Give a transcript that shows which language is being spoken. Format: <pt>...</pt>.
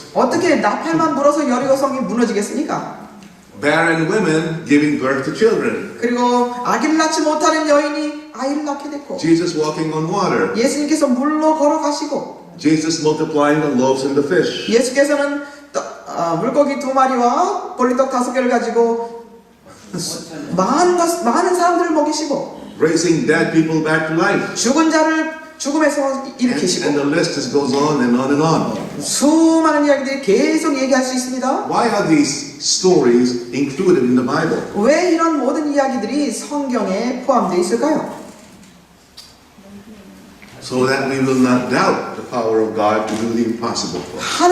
<ko>어떻게 나팔만 불어서 여리고성이 무너지겠습니까?</ko> <en>Barren women giving birth to children.</en> <ko>그리고 아기를 낳지 못하는 여인이 아이를 낳게 됐고,</ko> <en>Jesus walking on water.</en> <ko>예수님께서 물로 걸어가시고,</ko> <en>Jesus multiplying the loaves and the fish.</en> <ko>예수께서는 물고기 2마리와 보리떡 5개를 가지고 많은 사람들을 먹이시고,</ko> <en>Raising dead people back to life.</en> <ko>죽은 자를 죽음에서</ko> <en>And</en> <ko>일으키시고,</ko> <en>the list just goes on and on and on.</en> <ko>수많은 이야기들이 계속 얘기할 수 있습니다.</ko> <en>Why are these stories included in the Bible?</en> <ko>왜 이런 모든 이야기들이 성경에 포함되어 있을까요?</ko> <en>So that we will not doubt the power of God to do the impossible for us.</en>